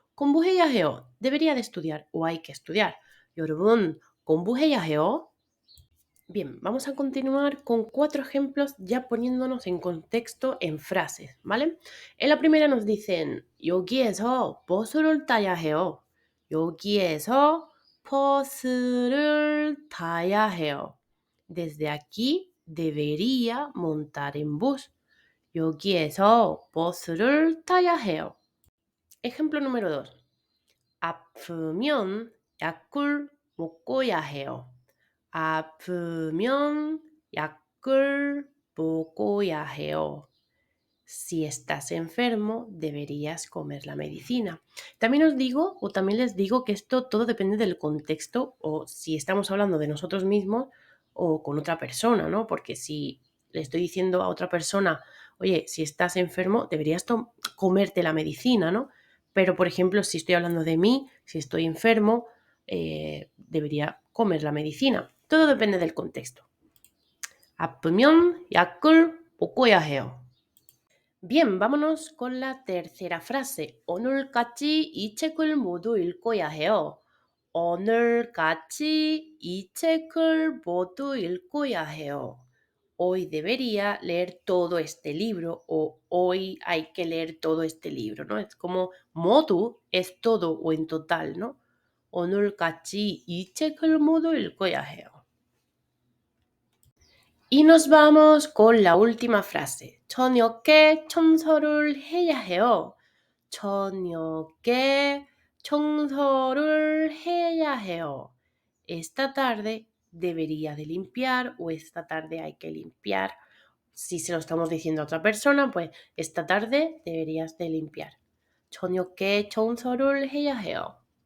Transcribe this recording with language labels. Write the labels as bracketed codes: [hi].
[es] Kombuheyaheo, debería de estudiar o hay que estudiar. [ko] 여러분, kombuheyaheo. [es] Bien, vamos a continuar con 4 ejemplos ya poniéndonos en contexto en frases, ¿vale? En la primera nos dicen [ko] 여기에서 버스를 타야 해요. 여기에서 버스를 타야 해요. [es] Desde aquí debería montar en bus. [ko] 여기에서 버스를 타야 해요. [es] Ejemplo número 2. [ko] 아프면 약을 먹어야 해요. 아프면 약을 먹어야 해요. [es] Si estás enfermo, deberías comer la medicina. También os digo, o también les digo que esto todo depende del contexto o si estamos hablando de nosotros mismos o con otra persona, ¿no? Porque si le estoy diciendo a otra persona, oye, si estás enfermo, deberías comerte la medicina, ¿no? Pero, por ejemplo, si estoy hablando de mí, si estoy enfermo, debería comer la medicina. Todo depende del contexto. [ko] 아프면 약을 먹어야 해요. [es] Bien, vámonos con la tercera frase. [ko] 오늘까지 이 책을 모두 읽어야 해요. 오늘까지 이 책을 모두 읽어야 해요. [es] Hoy debería leer todo este libro o hoy hay que leer todo este libro, ¿no? Es como 모두 es todo o en total, ¿no? [ko] 오늘까지 이 책을 모두 읽어야 해요. [es] Y nos vamos con la última frase. [ko] 저녁에 청소를 해야 해요. 저녁에 청소를 해야 해요. [es] Esta tarde debería de limpiar o esta tarde hay que limpiar. Si se lo estamos diciendo a otra persona, pues esta tarde deberías de limpiar. [ko] 저녁에 청소를 해야 해요.